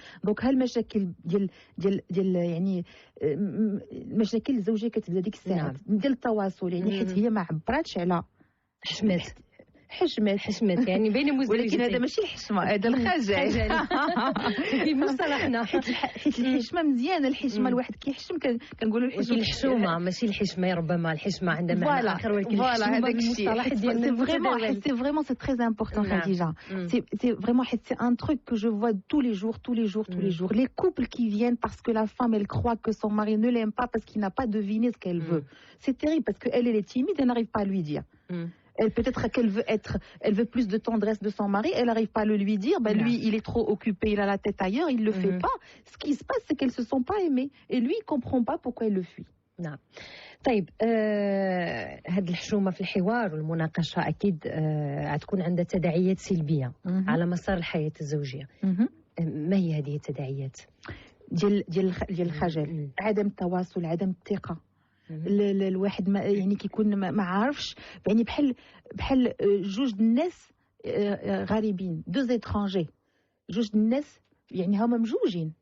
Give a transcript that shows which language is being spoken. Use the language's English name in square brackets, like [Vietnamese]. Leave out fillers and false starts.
[Arabic] دونك هالمشاكل ديال يعني المشاكل الزوجيه كتبدا ديك الساعات ديال التواصل، يعني حيت هي ما عبراتش على حشمت يعني بين المزوجين، ولكن هذا ماشي الحشمه، هذا الخجل في مصطلحنا. حيت الحشمه مزيانه، الحشمه الواحد كيحشم كنقولوا الحشومه ماشي الحشمه، ربما الحشمه عندها معنى اخر، ولكن الحشومه بالمصطلح ديالنا [French] سي فريمون سي تري امبورطون خديجه. سي فريمون حيت سي ان تروك كو جو فوا tous les jours les couples qui viennent parce que la femme elle croit que son mari ne l'aime pas parce qu'il n'a pas deviné ce qu'elle veut. C'est terrible parce que elle est timide, elle n'arrive pas à lui dire. Peut-être elle veut plus de tendresse de son mari, elle n'arrive pas à le lui dire, lui il est trop occupé, il a la tête ailleurs, il le fait pas. Ce qui se passe, c'est qu'elles se sont pas aimées, et lui il comprend pas pourquoi elle le fuit. [Arabic] نعم. طيب هذه الحشومة في الحوار والمناقشة أكيد غتكون عندها تداعيات سلبية على مسار الحياة الزوجية. ما هي هذه التداعيات؟ ديال الخجل، عدم التواصل، عدم الثقة. الواحد ما يعني كيكون ما عارفش، يعني بحال جوج الناس غريبين، [French] دوز اترانجي، [Arabic] جوج الناس يعني هما مجوجين